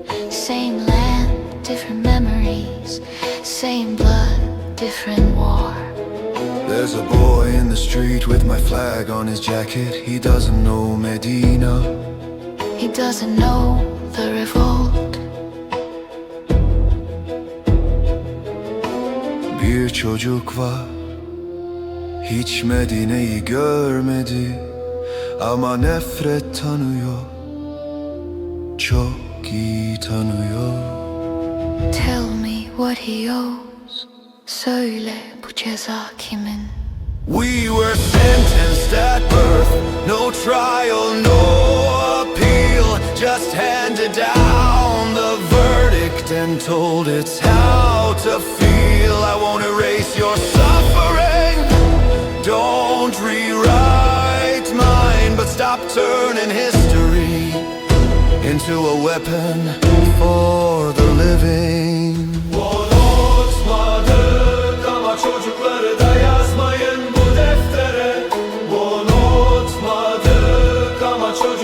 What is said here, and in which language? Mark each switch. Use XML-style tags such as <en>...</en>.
<en>Same land, different memories, same blood, different war. There's a boy in the street with my flag on his jacket. He doesn't know Medina, he doesn't know the revolt.</en> <tr>Bir çocuk var, hiç Medine'yi görmedi, ama nefret tanıyor, çok iyi tanıyor.</tr> <en>Tell me what he owes,</en> <tr>söyle bu ceza kimin?</tr> <en>We were sentenced at birth, no trial, no appeal, just handed down the verdict and told it's how to feel. I won't erase your suffering, don't rewrite mine, but stop turning history into a weapon for the living.</en> <tr>Unutmadık ama çocukları da yazmayın bu deftere. Unutmadık ama çocukları</tr>